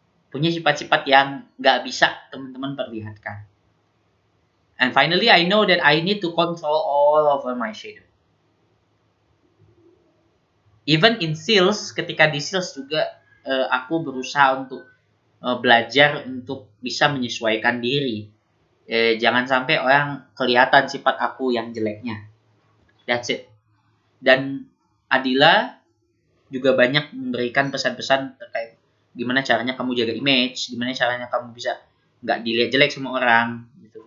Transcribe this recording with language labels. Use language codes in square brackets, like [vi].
[id] Punya sifat-sifat yang gak bisa teman-teman perlihatkan. [en] And finally, I know that I need to control all over my shadow. Even in sales, [id] ketika di sales juga aku berusaha untuk belajar untuk bisa menyesuaikan diri. Jangan sampai orang kelihatan sifat aku yang jeleknya. [en] That's it. [id] Dan Adila juga banyak memberikan pesan-pesan terkait gimana caranya kamu jaga image, gimana caranya kamu bisa nggak dilihat jelek sama orang, gitu.